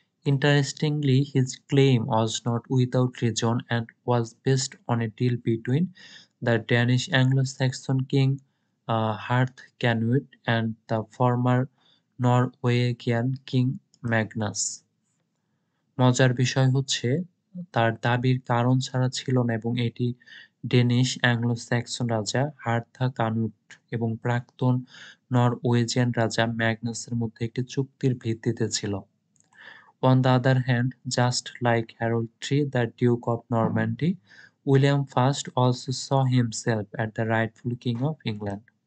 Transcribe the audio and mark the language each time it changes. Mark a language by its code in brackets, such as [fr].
[en] Interestingly, his claim was not without reason and was based on a deal between the Danish Anglo-Saxon king Harthacnut and the former Norwegian king Magnus. [bn] মজার বিষয় হচ্ছে, তার দাবির কারণ ছাড়া ছিল না এবং এটি ডেনিশ অ্যাংলো-স্যাক্সন রাজা হার্থাকানুট এবং প্রাক্তন নরওয়েজিয়ান রাজা ম্যাগনাসের মধ্যে একটি চুক্তির ভিত্তিতে ছিল। [en] On the other hand, just like Harold III, the Duke of Normandy, William I also saw himself as the rightful king of England.